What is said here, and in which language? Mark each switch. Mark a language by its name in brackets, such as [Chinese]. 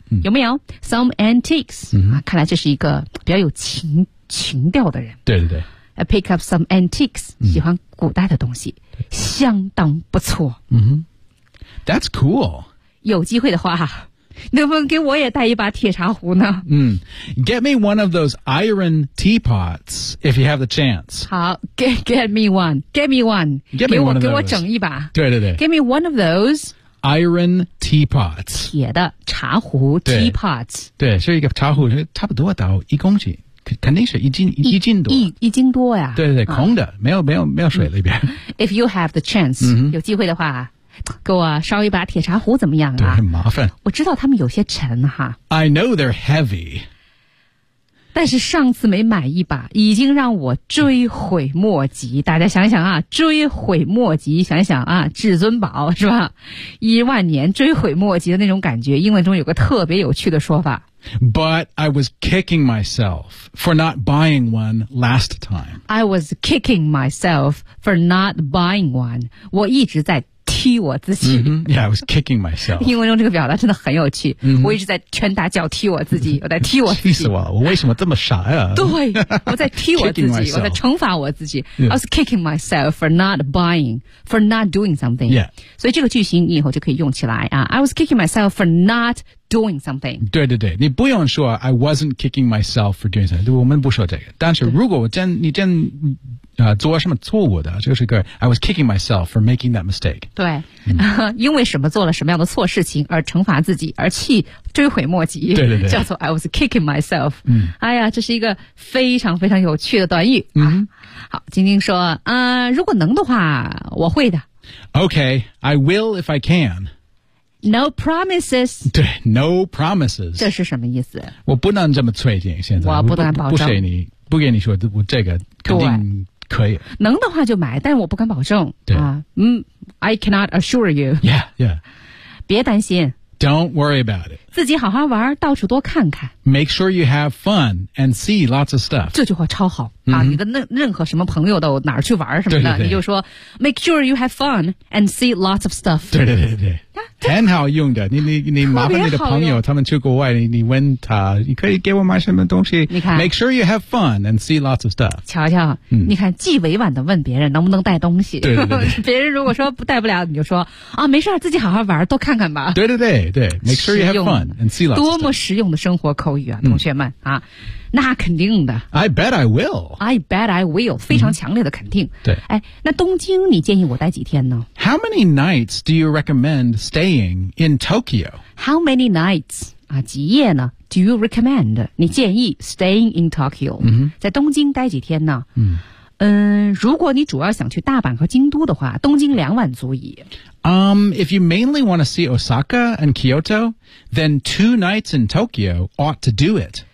[English] 嗯、 [Chinese] 有没有 [English] ?Some antiques.、嗯啊、 [Chinese] 看来这是一个比较有情调的人。对对对。 [English] Pick up some antiques.、嗯、 [Chinese] 喜欢古代的东西。相当不错。 [English] 嗯哼。That's cool. [Chinese] 有机会的话。能不能给我也带一把铁茶壶呢、 [English] 嗯、Get me one of those iron teapots if you have the chance. 好 get me one. Get me one. Get me one of those. [Chinese] 给我整一把。对对对。 [English] Get me one of those. Iron teapots. [Chinese] 铁的茶壶 [English] teapots. [Chinese] 对是一个茶壶差不多到一公斤。肯定是一斤多。一斤多呀。对对对、啊、空的没有水里边、嗯。 [English] If you have the chance,、嗯、 [Chinese] 有机会的话。给我烧一把铁茶壶怎么样啊？对，很麻烦。我知道他们有些沉哈。 [English] I know they're heavy. [Chinese] 但是上次没买一把，已经让我追悔莫及。大家想想啊，追悔莫及，想想啊，至尊宝是吧？一万年追悔莫及的那种感觉。英文中有个特别有趣的说法。 [English] But I was kicking myself for not buying one last time. I was kicking myself for not buying one. [Chinese] 我一直在。踢我自己、 [English] mm-hmm. Yeah, I was kicking myself. [Chinese] 英文中这个表达真的很有趣、 mm-hmm. 我一直在拳打脚踢我自己我在踢我自己气死我了我为什么这么傻呀、啊、对我在踢我自己我在惩罚我自己、 [English] yeah. I was kicking myself for not buying for not doing something、 yeah. [Chinese] 所以这个句型你以后就可以用起来、 [English] 啊、I was kicking myself for not doing something [Chinese] 对对对你不用说 [English] I wasn't kicking myself for doing something [Chinese] 我们不说这个但是如果我真你真做什么错误的就是个 [English] I was kicking myself for making that mistake [Chinese] 对、嗯、因为什么做了什么样的错事情而惩罚自己而气追悔莫及对对对叫做 [English] I was kicking myself、嗯、 [Chinese] 哎呀这是一个非常非常有趣的短语、嗯啊、好晶晶说如果能的话我会的 [English] Okay I will if I can No promises 对 No promises [Chinese] 这是什么意思我不能这么催进现在我不敢保证不给你说我这个肯定可以能的话就买但我不敢保证对、 [English] I cannot assure you Yeah, yeah [Chinese] 别担心 [English] Don't worry about it [Chinese] 自己好好玩到处多看看 [English] Make sure you have fun and see lots of stuff [Chinese] 这句话超好、 mm-hmm. 啊、你的任何什么朋友都哪儿去玩什么的对对对你就说 [English] Make sure you have fun and see lots of stuff [Chinese] 对对对对很好用的你麻烦你的朋友他们去国外你问他你可以给我买什么东西你看 [English] Make sure you have fun and see lots of stuff [Chinese] 瞧瞧、嗯、你看既委婉的问别人能不能带东西对对对别人如果说不带不了你就说啊，没事自己好好玩多看看吧对对对对 [English] Make sure you have fun and see lots of stuff [Chinese] 多么实用的生活口语啊同学们、嗯、啊那肯定的 [English] I bet I will [Chinese] 非常强烈的肯定、嗯、对哎，那东京你建议我待几天呢 [English] How many nights do you recommend staying in Tokyo? How many nights [Chinese] 啊，几夜呢 [English] Do you recommend [Chinese] 你建议 [English] staying in Tokyo、嗯、 [Chinese] 在东京待几天呢嗯, 嗯，如果你主要想去大阪和京都的话东京两晚足矣 [English] If you mainly want to see Osaka and Kyoto then two nights in Tokyo ought to do it